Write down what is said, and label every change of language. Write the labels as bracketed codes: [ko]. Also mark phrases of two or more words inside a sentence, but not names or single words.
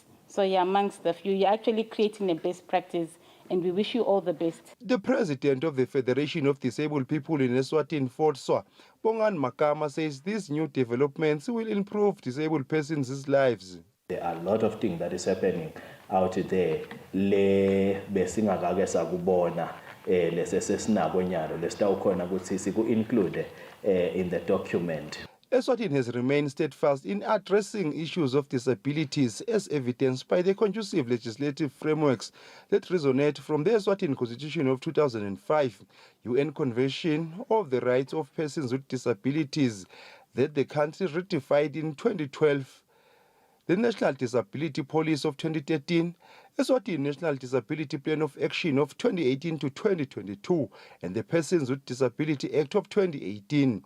[en] So you're amongst the few. You're actually creating a best practice, and we wish you all the best. The president of the Federation of Disabled People in Eswatini, Fort Swa, Bongan Makama, says these new developments will improve disabled persons' lives. There are a lot of things that is happening out there. [ss] Le besingakake sakubona lesesesinako nyalo lesitawukhona ukuthi siku-include [en] in the document. Eswatini has remained steadfast in addressing issues of disabilities as evidenced by the conducive legislative frameworks that resonate from the Eswatini Constitution of 2005, UN Convention of the Rights of Persons with Disabilities that the country ratified in 2012, the National Disability Policy of 2013, Eswatini National Disability Plan of Action of 2018 to 2022, and the Persons with Disability Act of 2018.